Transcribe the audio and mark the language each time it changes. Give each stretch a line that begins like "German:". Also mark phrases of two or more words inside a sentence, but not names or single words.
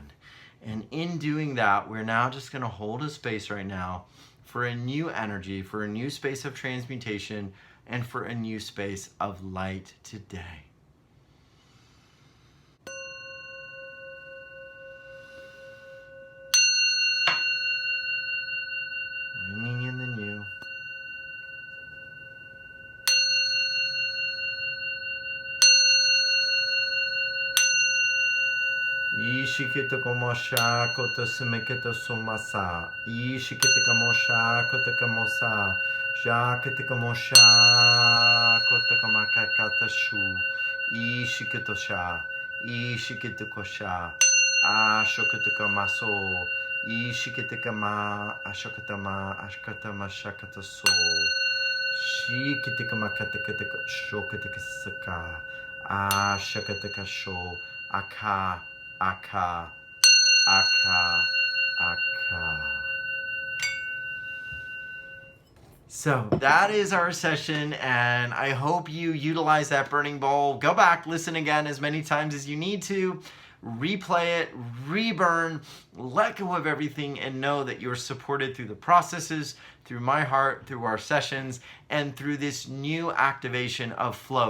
English: And in doing that, we're now just going to hold a space right now for a new energy, for a new space of transmutation, and for a new space of light today. Bringing in the new. Ishikita komosha kota sumekita sumasa. Ishikita komosha kota kamosa. Jakita komosha kota kamakakata shu. Ishikita sha. Ishikita kosha. Ashokita kamaso. Ishikita kama. Ashokatama. Ashkatama shakata so. Shikita kamakata kata shokata kasaka. Ashakata kasho. Aka. Aka, aka, aka. So that is our session, and I hope you utilize that burning bowl. Go back, listen again as many times as you need to. Replay it, reburn, let go of everything, and know that you're supported through the processes, through my heart, through our sessions, and through this new activation of flow.